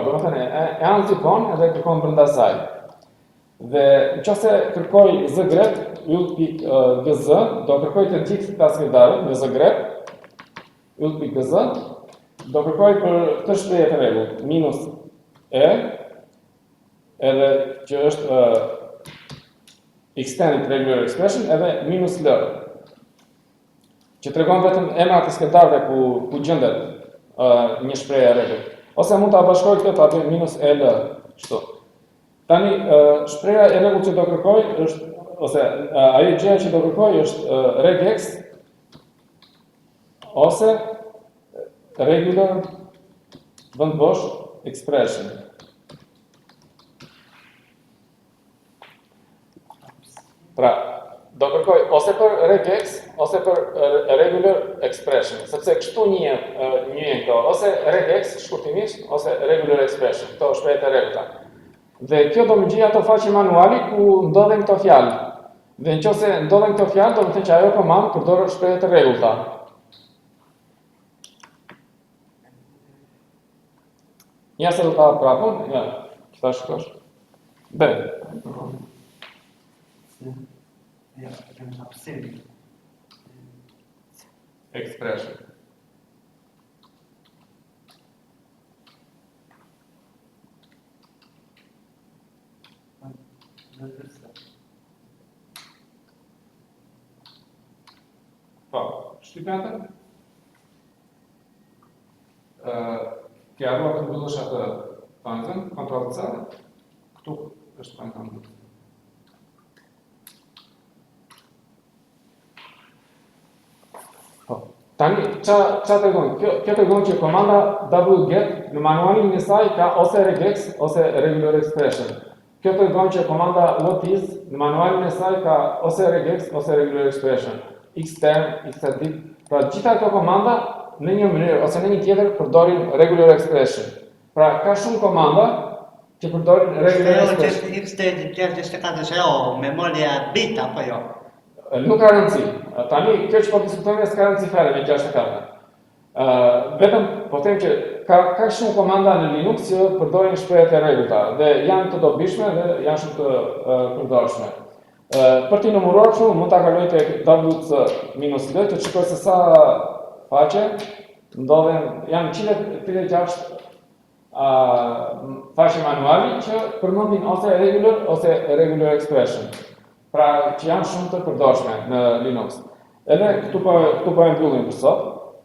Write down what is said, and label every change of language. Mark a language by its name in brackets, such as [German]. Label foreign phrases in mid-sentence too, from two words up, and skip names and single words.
[Albanian] Domethënë e anzipon edhe kërkon brenda saj. Dhe nëse kërkoj zgrep, yll.gz, do kërkoj të gjithë këta skedarët me zgrep, yll.gz, do kërkoj për këtë shprehje të rregullt, minus e, edhe që është [English] extended regular expression, [Albanian] edhe minus l, që tregon vetëm emrat e skedarëve ku gjendet një shprehje e rregullt. Ose mund ta bashkoj këtë ta bëj minus l, kështu. Tani shpreha e rregullt që do kërkoj është, ose ajo gjë që do kërkoj është regex ose regular vendbosh expression. Pra, do kërkoj ose për regex ose për [English] regular expression, [Albanian] sepse kështu njihen këto, ose regex shkurtimisht ose [English] regular expression, [Albanian] këto shprehje e rregullta. Dhe kjo do më gjej ato faqe manuali ku ndodhen këto fjalë. Dhe nëse ndodhen këto fjalë, do të thënë që ajo komandë përdor shprehje të rregullta. Ja se do ta prapun, ja, këta shkosh. B. Ja, absent. Expression. Po, shtypete? Ti arruar të mbyllesh atë panzën, kontroll C, këtu është panzën. Tani, qa tregon? Kjo tregon që komanda wget në manualin e saj ka ose regex ose [English] regular expression. [Albanian] Kjo tregon që komanda whatis në manualin e saj ka ose regex ose [English] regular expression. [Albanian] Xterm, xedit, pra gjitha këto komanda në një mënyrë ose në një tjetër përdorin [English] regular expression. [Albanian] Pra ka shumë komanda që përdorin [English] regular expression. [Albanian] Xterm, memoria bit apo jo? Nuk ka rëndësi. Tani, kjo që po diskutojmë s'ka rëndësi fare me 64. Vetëm po them që ka shumë komanda në Linux që përdorin shprehje të rregullta dhe janë të dobishme dhe janë shumë të përdorshme. Për t'i numëruar kështu, mund ta kaloj tek wc-d të shikoj se sa faqe ndodhen, janë 136 faqe manuali që përmendin ose [English] regular expression. [Albanian] Pra që janë shumë të përdorshme në Linux. Edhe këtu po e mbyllim për sot.